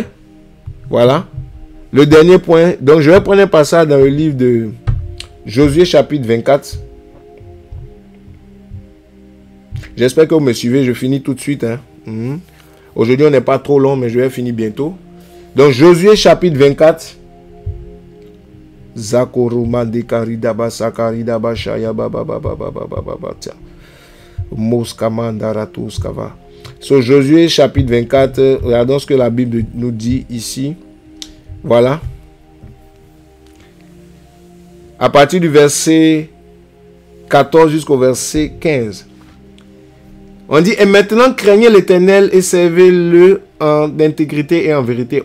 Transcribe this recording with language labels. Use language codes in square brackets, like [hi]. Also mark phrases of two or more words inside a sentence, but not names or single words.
[fr] Voilà. Le dernier point. Donc je vais prendre un passage dans le livre de Josué chapitre 24. J'espère que vous me suivez. Je finis tout de suite. Aujourd'hui on n'est pas trop long, mais je vais finir bientôt. Donc Josué chapitre 24. Zakoruma dekaridaba sakaridaba shaya baba baba baba baba tia. Moskamandaratuskava. Sur Josué chapitre 24, regardons ce que la Bible nous dit ici. Voilà. À partir du verset 14 jusqu'au verset 15. On dit, et maintenant craignez l'Éternel et servez-le en intégrité et en vérité.